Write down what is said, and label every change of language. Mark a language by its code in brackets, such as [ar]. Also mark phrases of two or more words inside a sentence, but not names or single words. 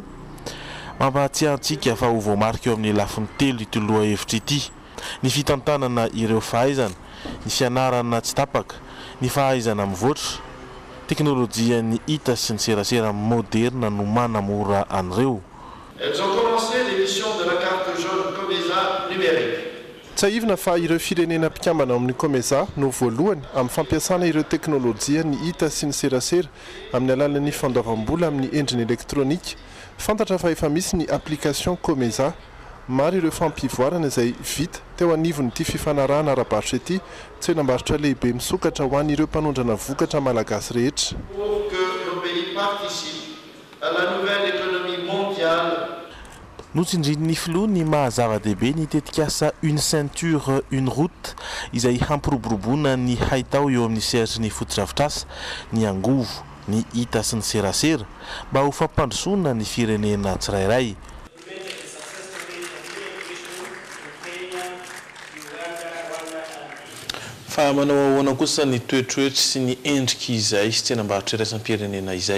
[mg] Mampahatsiahantsika fa ho voamarika eo amin'ny lafiny 3 ity lohahevitra ity. Ny fitantanana ireo fahaizana, ny fianarana tsy tapaka, ny fahaizana mivoatra, teknôlôjia ny hita sy ny serasera moderna no manamora an'ireo. [fr] Elles ont commencé l'émission de la carte jaune Komeza numérique. [mg] Tsaivina fa ireo firenena mpikambana amin'ny Komeza no voalohany amin'ny fampiasana ireo teknôlôjia ny hita sy ny serasera amin'ny alalan'ny fandoavam-bola amin'ny endriny elektrônika. Fantatra fa efa misy ny application Komeza maro ireo fampivoarana izay vita teo anivon'ity fifanarahana ara-barotra ity tsenam-barotra lehibe misokatra ho an'ireo mpanondrana vokatra malagasy rehetra. [fr] Pour que nos pays participent à la nouvelle économie mondiale. [mg] Notsindrin'ny filoha ny mahazava-dehibe ny tetikasa [fr] une ceinture une route [mg] izay hampiroboroboana ny haitao eo amin'ny sehatry ny fotodrafitrasa ny angovo ny hita sy ny serasera mba ho fampandrosoana ny firenena tsirairay. Fa manao ahoana kosa ny toetroetry sy ny endrika izay sy tsenam-barotra iraisam-pirenena izay.